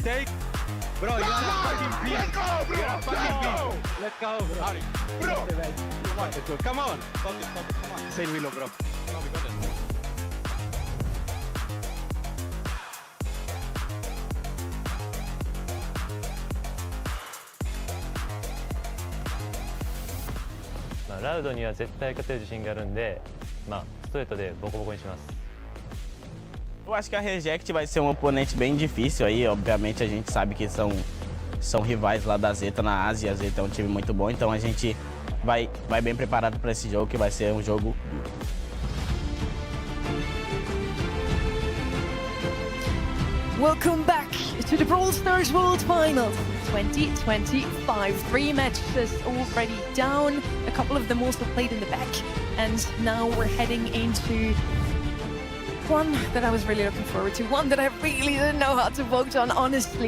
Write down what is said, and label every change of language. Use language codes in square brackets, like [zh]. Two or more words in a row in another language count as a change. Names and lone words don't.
[en] Bro, you're not fucking beat. You're not fucking beat. Let's go, bro. Bro. Come on. Come on. Say Willow, bro. No, we got it. [ja] ラウドには絶対勝てる自信があるんで、ストレートでボコボコにします。 [pt] Eu acho que a Reject vai ser um oponente bem difícil aí, obviamente a gente sabe que são rivais lá da Zeta na Ásia, a Zeta é um time muito bom, então a gente vai bem preparado para esse jogo, que vai ser um jogo duro. [en] Welcome back to the Brawl Stars World Finals 2025. 3 matches already down, a couple of them also played in the back, and now we're heading into one that I was really looking forward to, one that I really didn't know how to vote on, honestly.